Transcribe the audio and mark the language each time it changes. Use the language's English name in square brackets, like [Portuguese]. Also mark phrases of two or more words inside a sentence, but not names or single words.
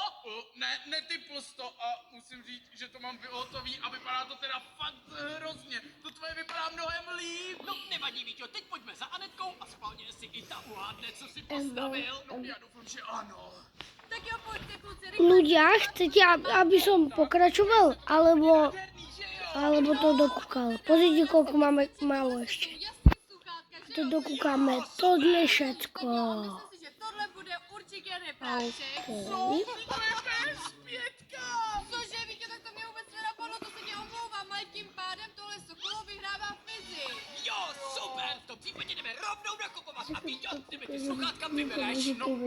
[Czech] Netypl jsi to a musím říct, že to mám vyhotový a vypadá to teda fakt hrozně. To tvoje vypadá mnohem líp. No, nevadí, Víťo, teď pojďme za Anetkou a schválně si i ta uhádne, co si postavil. No, já doufám, že ano. Tak jo, pojďte kluci, rychle. [Slovak] Ľudia, chcete, aby som pokračoval? Alebo to dokúkal? Pozrite, koľko máme málo ešte. [Czech] Jasný sluchátka, že To jo? [Slovak] dokúkame tohle všetko. [Czech] Myslím si, že tohle bude určitě reprášek. Cože, Víťo, tak to mě vůbec nenapadlo, to se mě omlouvám, ale tím pádem tohle Sokolo vyhrává Fizi. Jo, super, v tom případě jdeme rovnou nakupovat a Víťo, ty mi ty sluchátka vybereš.